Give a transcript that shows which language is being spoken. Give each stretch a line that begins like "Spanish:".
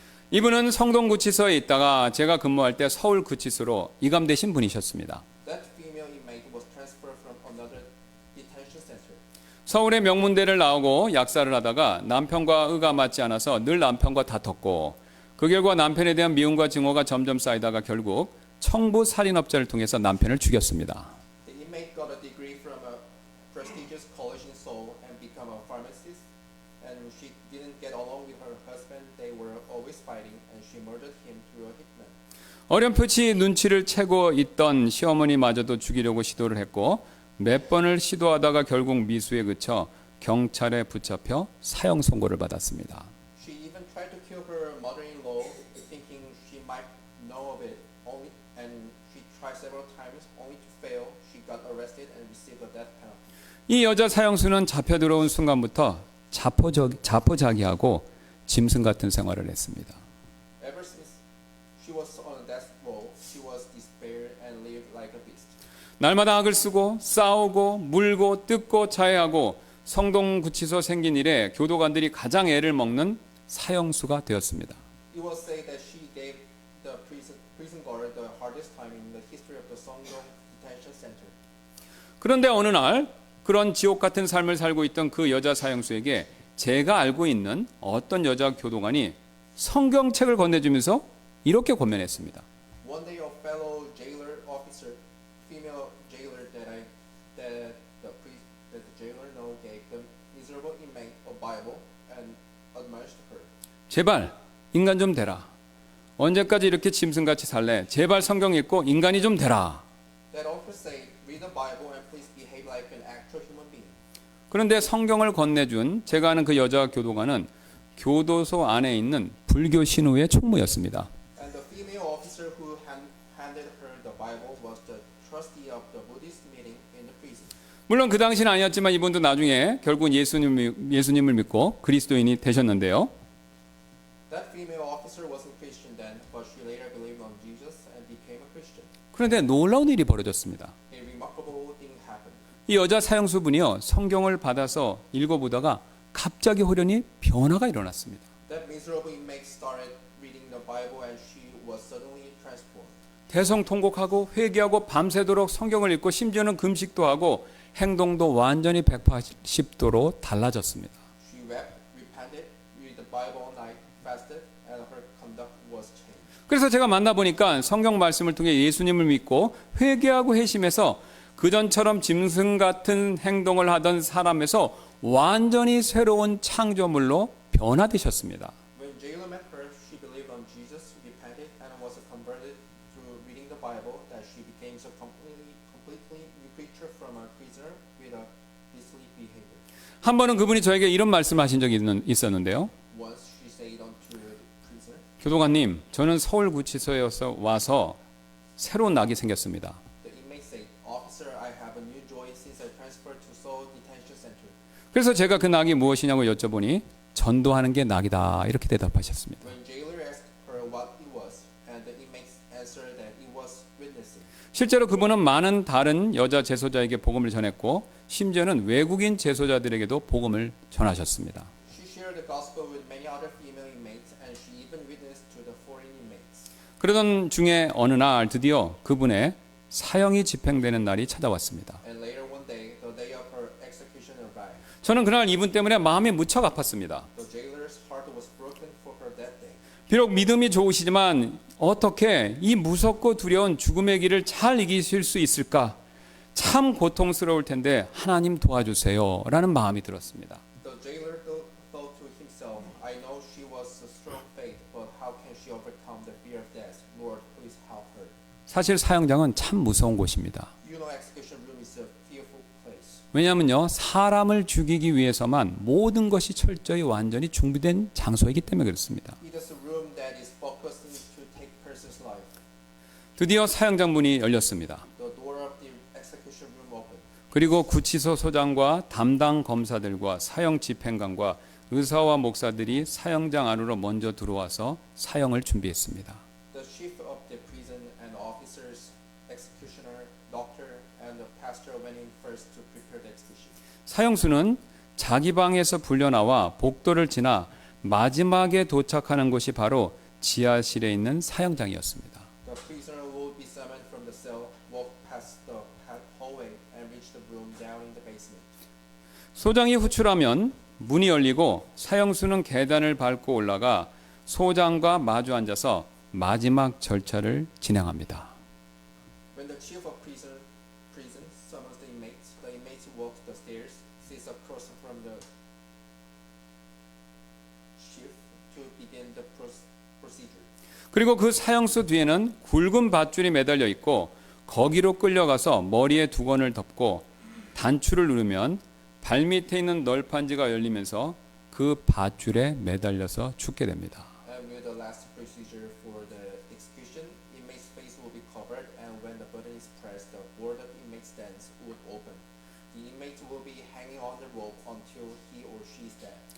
Korean: 이분은 성동구치소에 있다가 제가 근무할 때 서울 구치소로 이감되신 분이셨습니다.
English: That female inmate was transferred from another detention center.
Korean: 서울의 명문대를 나오고 약사를 하다가 남편과 의가 맞지 않아서 늘 남편과 다퉜고, 그 결과 남편에 대한 미움과 증오가 점점 쌓이다가 결국 청부 살인업자를 통해서 남편을 죽였습니다.
English: The inmate got a degree from a prestigious college in Seoul and became a pharmacist. And she didn't get along with her husband. They were always fighting, and she murdered him through a hitman.
Korean: 어렴풋이 눈치를 채고 있던 시어머니마저도 죽이려고 시도를 했고, 몇 번을 시도하다가 결국 미수에 그쳐 경찰에 붙잡혀 사형 선고를 받았습니다.
English: She even tried to kill her mother-in-law, thinking she might know of it. And she tried several times, only to fail. She got arrested and received a death penalty.
Korean: 이 여자 사형수는 잡혀 들어온 순간부터 자포자기하고 짐승 같은 생활을 했습니다.
English: Ever since she was on a death row, she was despaired and lived like a beast.
Korean: 날마다 악을 쓰고 싸우고 물고 뜯고 자해하고 성동구치소 생긴 이래 교도관들이 가장 애를 먹는 사형수가 되었습니다.
English: It was said that she gave the prison guard the hardest time in the history of the Songdong Detention Center.
Korean: 그런데 어느 날 그런 지옥 같은 삶을 살고 있던 그 여자 사형수에게 제가 알고 있는 어떤 여자 교도관이 성경책을 건네주면서 이렇게 권면했습니다.
English: One day, a fellow jailer officer, female jailer that the jailer know, gave the miserable inmate a Bible and admonished her.
Korean: 제발 인간 좀 되라. 언제까지 이렇게 짐승같이 살래? 제발 성경 읽고 인간이 좀 되라.
English: That officer said, "Read the Bible and please behave like an actual human being."
Korean: 그런데 성경을 건네준 제가 아는 그 여자 교도관은 교도소 안에 있는 불교 신우의 총무였습니다.
English: And the female officer who handed her the Bible was the trustee of the Buddhist meeting in the prison.
Korean: 물론 그 당시는 아니었지만 이분도 나중에 결국은 예수님을 믿고 그리스도인이 되셨는데요.
English: That female officer wasn't Christian then, but she later believed on Jesus and became a Christian.
Korean: 그런데 놀라운 일이 벌어졌습니다.
English: A remarkable thing happened.
Korean: 이 여자 사형수분이요, 성경을 받아서 읽어보다가 갑자기 호련히 변화가 일어났습니다.
English: That miserable inmate started reading the Bible and she was suddenly transformed.
Korean: 대성통곡하고 회개하고 밤새도록 성경을 읽고 심지어는 금식도 하고 행동도 완전히 180도로 달라졌습니다.
English: She wept, repented, read the Bible all night, fasted, and her conduct was changed.
Korean: 그래서 제가 만나보니까 성경 말씀을 통해 예수님을 믿고 회개하고 회심해서 그전처럼 짐승 같은 행동을 하던 사람에서 완전히 새로운 창조물로 변화되셨습니다.
English: When jailer met her, she believed on Jesus, repented, and was converted through reading the Bible. That she became a completely new creature from a prisoner with a beastly behavior.
Korean: 한 번은 그분이 저에게 이런 말씀하신 적이 있었는데요.
English: Once she said unto the prisoner,
Korean: 교도관님, 저는 서울구치소에서 와서 새로운 낙이 생겼습니다.
English: the inmate said, "Officer, I have a new joy since I transferred to Seoul Detention Center."
Korean: 그래서 제가 그 낙이 무엇이냐고 여쭤보니 전도하는 게 낙이다 이렇게 대답하셨습니다.
English: When jailer asked her what it was, and the inmate answered that it was witnessing.
Korean: 실제로 그분은 많은 다른 여자 제소자에게 복음을 전했고 심지어는 외국인 제소자들에게도 복음을 전하셨습니다.
English: She shared the gospel with many other female inmates, and she even witnessed to the foreign inmates.
Korean: 그러던 중에 어느 날 드디어 그분의 사형이 집행되는 날이 찾아왔습니다.
English: And later one day, the day of her execution arrived.
Korean: 저는 그날 이분 때문에 마음이 무척 아팠습니다.
English: The jailer's heart was broken for her that day.
Korean: 비록 믿음이 좋으시지만 어떻게 이 무섭고 두려운 죽음의 길을 잘 이기실 수 있을까? 참 고통스러울 텐데 하나님 도와주세요 라는 마음이 들었습니다.
English: The jailer thought to himself, I know she was a strong faith, but how can she overcome the fear of death? Lord, please help her.
Korean: 사실 사형장은 참 무서운 곳입니다.
English: You know, execution room is a fearful place.
Korean: 왜냐하면요, 사람을 죽이기 위해서만 모든 것이 철저히 완전히 준비된 장소이기 때문에 그렇습니다.
English: It is a room that is focused to take person's life.
Korean: 드디어 사형장 문이 열렸습니다.
English: The door of the execution room opened.
Korean: 그리고 구치소 소장과 담당 검사들과 사형 집행관과 의사와 목사들이 사형장 안으로 먼저 들어와서 사형을 준비했습니다.
English: The chief of the prison and officers, executioner, doctor, and the pastor went in first to prepare the execution.
Korean: 사형수는 자기 방에서 불려나와 복도를 지나 마지막에 도착하는 곳이 바로 지하실에 있는 사형장이었습니다.
English: The prisoner will be summoned from the cell, walk past the hallway, and reach the room down in the basement.
Korean: 소장이 호출하면 문이 열리고 사형수는 계단을 밟고 올라가 소장과 마주 앉아서 마지막 절차를 진행합니다.
English: When the chief of prison summons the inmates walk the stairs, sits across from the chief to begin the procedure.
Korean: 그리고 그 사형수 뒤에는 굵은 밧줄이 매달려 있고 거기로 끌려가서 머리에 두건을 덮고 단추를 누르면 발밑에 있는 널판지가 열리면서 그 밧줄에 매달려서 죽게 됩니다.
English: And with the last procedure for the execution, inmate's face will be covered, and when the button is pressed, the board of inmate's stance would open. The inmate will be hanging on the rope until he or she is dead.